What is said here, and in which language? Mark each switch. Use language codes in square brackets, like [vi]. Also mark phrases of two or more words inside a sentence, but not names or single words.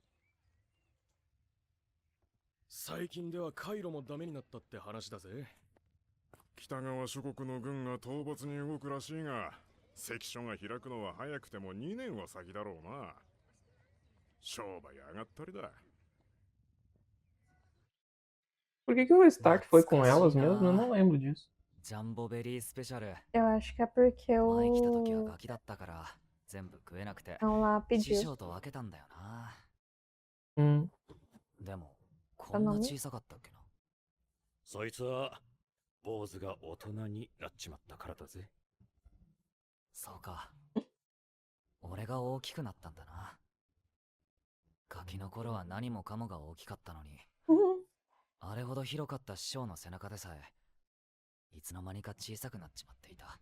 [ja] 最近ではカイロもダメになったって話だぜ。北側諸国の軍が討伐に動くらしいが、関所が開くのは早くても2年は先だろうな。商売上がったりだ。 [pt] Por que o Stark foi com elas mesmo? Eu não lembro disso. [ja] ジャンボベリースペシャル。 [pt] Eu acho que é porque [ja] 前来た時は [pt] o [ja] ガキだったから全部食えなくて [pt] não lá [ja] 師 [pt] pediu. [ja] 匠と分けたんだよな。 [pt] Hum. [ja] でもこんな小さかったっけな。そいつは坊主が大人になっちまったからだぜ。そうか。俺が大きくなったんだな。ガキの頃は何もかもが大きかったのに、あれほど広かった師匠の背中でさえ、いつの間にか小さくなっちまっていた。